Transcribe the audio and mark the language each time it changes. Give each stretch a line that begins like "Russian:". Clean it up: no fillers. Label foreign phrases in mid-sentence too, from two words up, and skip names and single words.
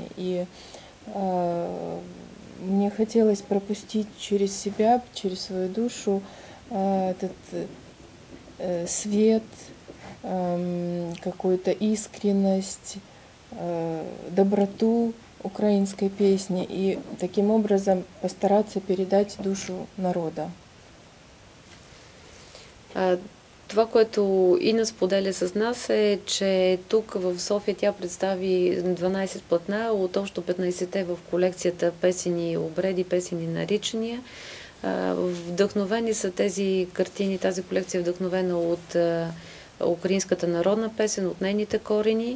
Russian: И мне хотелось пропустить через себя, через свою душу этот свет, какую-то искренность, доброту украинской песни и таким образом постараться передать душу народа.
Bulgarian: Това, което Ина споделя с нас е, че тук в София тя представи 12 платна от общо 15-те в колекцията песени обреди, песени наричания. Вдъхновени са тези картини, тази колекция е вдъхновена от украинската народна песен, от нейните корени.